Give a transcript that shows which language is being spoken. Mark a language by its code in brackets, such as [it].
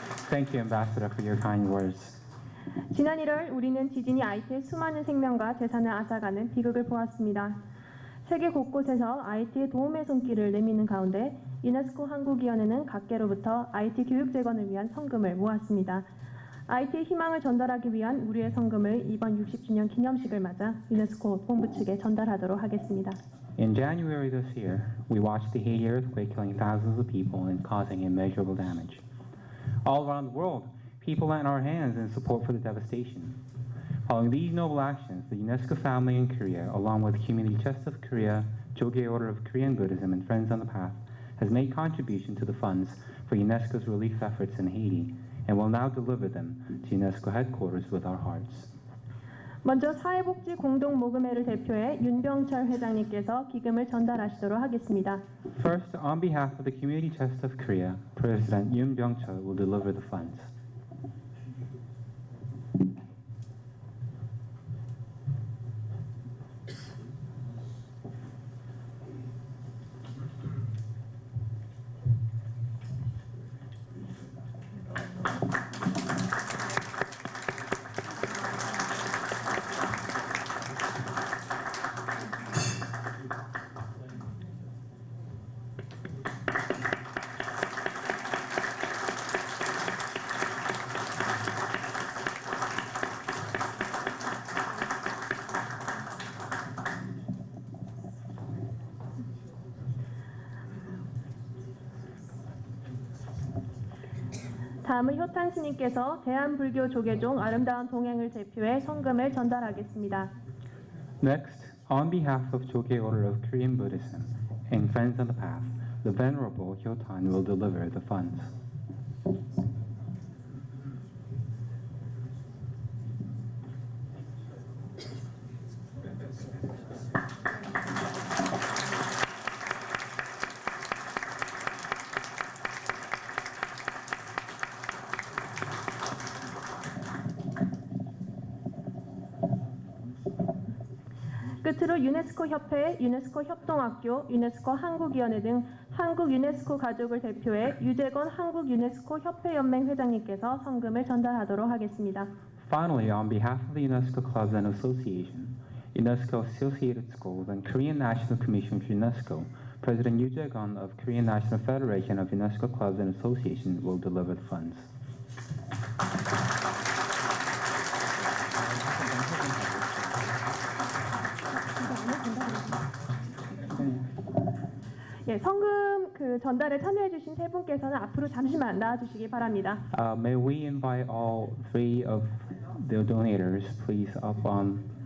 [en] Thank you, Ambassador, for your kind words. [ko] 지난 1월 우리는 지진이 아이티의 수많은 생명과 재산을 앗아가는 비극을 보았습니다. 세계 곳곳에서 아이티의 도움의 손길을 내미는 가운데 유네스코 한국위원회는 각계로부터 아이티 교육 재건을 위한 성금을 모았습니다. 아이티의 희망을 전달하기 위한 우리의 성금을 이번 60주년 기념식을 맞아 유네스코 본부 측에 전달하도록 하겠습니다. [en] In January this year, we watched the Haiti earthquake killing thousands of people and causing immeasurable damage. All around the world, people lent our hands in support for the devastation. Following these noble actions, the UNESCO family in Korea, along with the Community Chest of Korea, Jogye Order of Korean Buddhism, and Friends on the Path, has made contribution to the funds for UNESCO's relief efforts in Haiti, and will now deliver them to UNESCO headquarters with our hearts. [ko] 먼저 사회복지 공동모금회를 대표해 윤병철 회장님께서 기금을 전달하시도록 하겠습니다. [en] First, on behalf of the Community Chest of Korea, President Yoon Byung-chul will deliver the funds. [ko] 다음은 효탄 스님께서 대한불교 조계종 아름다운 동행을 대표해 성금을 전달하겠습니다. [en] Next, on behalf of Jogye Order of Korean Buddhism and Friends on the Path, the Venerable Hyotan will deliver the funds. [ko] 끝으로 유네스코 협회, 유네스코 협동학교, 유네스코 한국위원회 등 한국 유네스코 가족을 대표해 유재건 한국 유네스코 협회 연맹 회장님께서 성금을 전달하도록 하겠습니다. [en] Finally, on behalf of the UNESCO Clubs and Association, UNESCO Associated Schools, and Korean National Commission for UNESCO, President Yoo Jae-gun of Korean National Federation of UNESCO Clubs and Associations will deliver the funds. [ko] 예, 성금 전달에 참여해주신 세 분께서는 앞으로 잠시만 나와주시기 바랍니다. [en] May we invite all three of the donators, please, up on.